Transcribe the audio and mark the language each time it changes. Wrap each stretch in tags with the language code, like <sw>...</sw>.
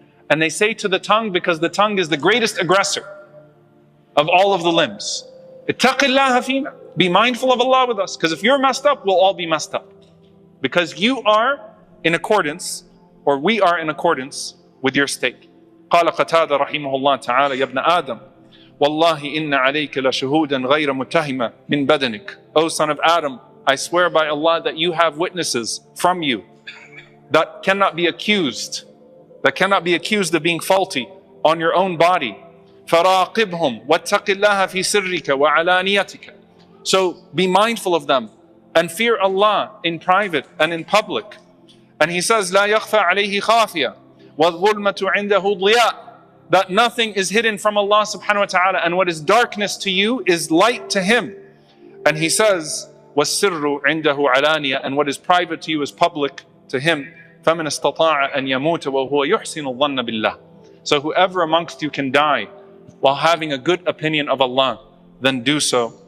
<en>And they say to the tongue, because the tongue is the greatest aggressor of all of the limbs.</en> <ar>Ittaqillaha fina.</ar> <en>Be mindful of Allah with us. Because if you're messed up, we'll all be messed up. Because you are in accordance, or we are in accordance with your state.</en> <ar>قال قتادة رحمه الله تعالى يا ابن آدم والله إن عليك لشهودا غير متهمة من بدنك.</ar> <en>O son of Adam, I swear by Allah that you have witnesses from you that cannot be accused of being faulty on your own body.</en> <ar>فراقبهم واتق الله في سرك وعلانيتك.</ar> <en>So be mindful of them and fear Allah in private and in public. And he says</en> <ar>لا يخفى عليه خافية وَالظُّلْمَةُ عِنْدَهُ ضِيَاءٌ.</ar> <en>That nothing is hidden from Allah subhanahu wa ta'ala, and what is darkness to you is light to Him. And He says,</en> <ar>وَالسِّرُّ عِنْدَهُ عَلَانِيَةٌ.</ar> <en>And what is private to you is public to Him.</en> <ar>فَمَنْ اسْتَطَاعَ أَنْ يَمُوتَ وَهُوَ يُحْسِنُ الظَّنَّ بِاللَّهِ.</ar> <en>So whoever amongst you can die while having a good opinion of Allah, then do so.</en>